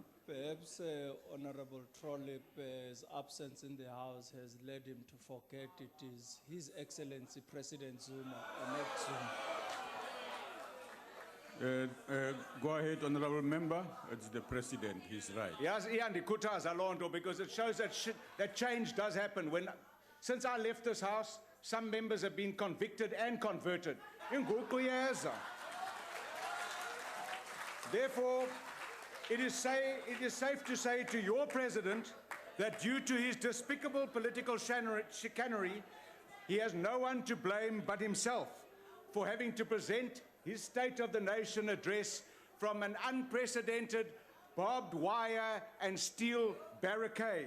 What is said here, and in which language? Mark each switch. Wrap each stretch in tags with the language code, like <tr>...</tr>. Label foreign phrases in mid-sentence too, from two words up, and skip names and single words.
<en>Perhaps Honourable Trollip's absence in the House has led him to forget it is His Excellency President Zuma and not Zuma. Go ahead, Honourable Member. It's the President. He's right. Yes,</en> <xh>iyandikhuthaza loo nto</xh> <en>because it shows that change does happen. Since I left this House, some members have been convicted and converted.</en> <xh>Inguqu iyeza.</xh> <en>Therefore, it is safe to say to your President that due to his despicable political chicanery, he has no one to blame but himself for having to present his State of the Nation address from an unprecedented barbed wire and steel barricade.</en>